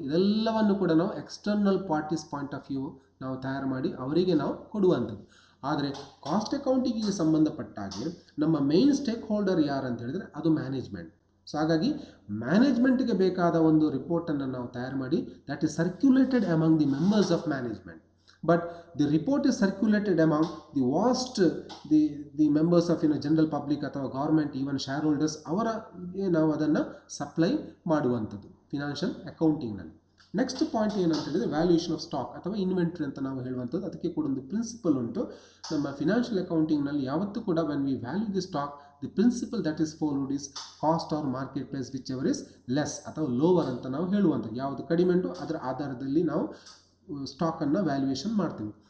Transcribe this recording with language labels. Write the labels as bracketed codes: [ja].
[kn] ಇದೆಲ್ಲವನ್ನು ಕೂಡ ನಾವು external parties point of view ನಾವು ತಯಾರು ಮಾಡಿ ಅವರಿಗೆ ನಾವು ಕೊಡುವಂಥದ್ದು. ಆದರೆ ಕಾಸ್ಟ್ ಅಕೌಂಟಿಂಗಿಗೆ ಸಂಬಂಧಪಟ್ಟಾಗೆ ನಮ್ಮ ಮೇನ್ ಸ್ಟೇಕ್ ಹೋಲ್ಡರ್ ಯಾರು ಅಂತ ಹೇಳಿದರೆ ಅದು ಮ್ಯಾನೇಜ್ಮೆಂಟ್. ಸೊ ಹಾಗಾಗಿ ಮ್ಯಾನೇಜ್ಮೆಂಟ್ಗೆ ಬೇಕಾದ ಒಂದು ರಿಪೋರ್ಟನ್ನು ನಾವು ತಯಾರು ಮಾಡಿ [en] That is circulated among the members of management. But the report is circulated among the vast the members of general public [kn] ಅಥವಾ ಗೌರ್ಮೆಂಟ್, ಈವನ್ ಶೇರ್ ಹೋಲ್ಡರ್ಸ್ ಅವರ ನಾವು ಅದನ್ನು ಸಪ್ಲೈ ಮಾಡುವಂಥದ್ದು ಫಿನಾನ್ಷಿಯಲ್ ಅಕೌಂಟಿಂಗ್ನಲ್ಲಿ. ನೆಕ್ಸ್ಟ್ ಪಾಯಿಂಟ್ ಏನಂತ ಹೇಳಿದರೆ ವ್ಯಾಲ್ಯೂಯೇಷನ್ ಆಫ್ ಸ್ಟಾಕ್ ಅಥವಾ inventory ಅಂತ ನಾವು ಹೇಳುವಂಥದ್ದು. ಅದಕ್ಕೆ ಕೂಡ ಒಂದು ಪ್ರಿನ್ಸಿಪಲ್ ಉಂಟು ನಮ್ಮ ಫಿನಾನ್ಷಿಯಲ್ ಅಕೌಂಟಿಂಗ್ನಲ್ಲಿ. ಯಾವತ್ತೂ ಕೂಡ [en] when we value the stock, the principle that is followed is cost or market price whichever is less [kn] ಅಥವಾ ಲೋವರ್ ಅಂತ ನಾವು ಹೇಳುವಂಥದ್ದು. ಯಾವುದು ಕಡಿಮೆ ಉಂಟು ಅದರ ಆಧಾರದಲ್ಲಿ ನಾವು ಸ್ಟಾಕನ್ನು ವ್ಯಾಲ್ಯೂಯೇಷನ್ ಮಾಡ್ತೀವಿ.